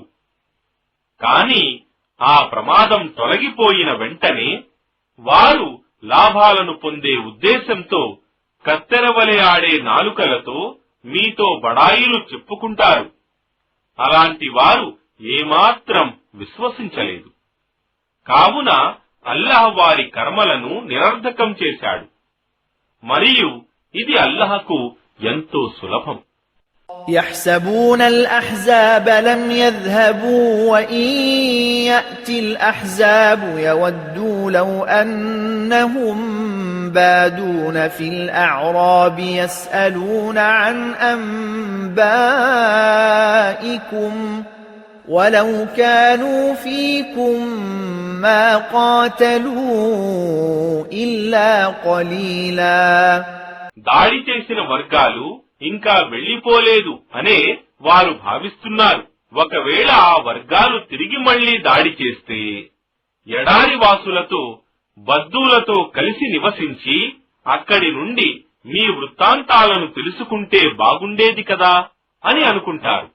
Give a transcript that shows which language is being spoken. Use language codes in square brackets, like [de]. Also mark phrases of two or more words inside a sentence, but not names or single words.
[te] కాని ఆ ప్రమాదం తొలగిపోయిన వెంటనే వారు లాభాలను పొందే ఉద్దేశంతో కత్తెరవలె ఆడే నాలుకలతో మీతో బడాయిలు చెప్పుకుంటారు. అలాంటి వారు ఏమాత్రం విశ్వసించలేదు. కావున అల్లాహ్ వారి కర్మలను నిరర్ధకం చేశాడు. మరియు ఇది అల్లాహ్కు ఎంతో సులభం. [ar] يحسبون الأحزاب لم يذهبوا وإن يأتي الأحزاب يودوا لو أنهم بادون في الأعراب يسألون عن أنبائكم ولو كانوا فيكم ما قاتلوا إلا قليلا. [te] దాడి చేసిన వర్గాలు ఇంకా వెళ్లిపోలేదు అనే వారు భావిస్తున్నారు. ఒకవేళ ఆ వర్గాలు తిరిగి మళ్లీ దాడి చేస్తే ఎడారి వాసులతో బద్దూలతో కలిసి నివసించి అక్కడి నుండి మీ వృత్తాంతాలను తెలుసుకుంటే బాగుండేది కదా అని అనుకుంటారు.